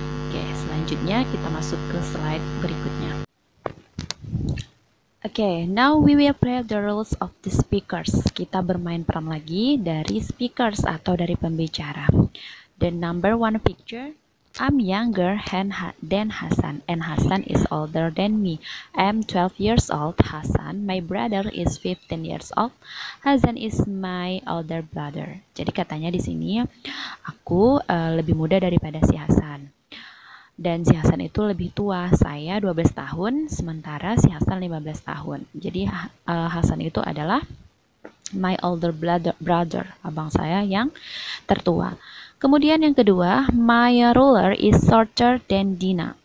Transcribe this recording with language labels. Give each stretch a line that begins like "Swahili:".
Indonesian: Oke, selanjutnya kita masuk ke slide berikutnya.
English: Oke, now we will play the roles of the speakers.
Indonesian: Kita bermain peran lagi dari speakers atau dari pembicara.
English: The number 1 picture. I'm younger than Hassan, and Hassan is older than me. I'm 12 years old. Hassan, my brother, is 15 years old. Hassan is my older brother.
Indonesian: Jadi katanya di sini aku lebih muda daripada si Hasan. Dan si Hasan itu lebih tua, saya 12 tahun, sementara si Hasan 15 tahun. Jadi Hasan itu adalah
English: my older brother,
Indonesian: abang saya yang tertua. Kemudian yang kedua,
English: my ruler is shorter than Dina.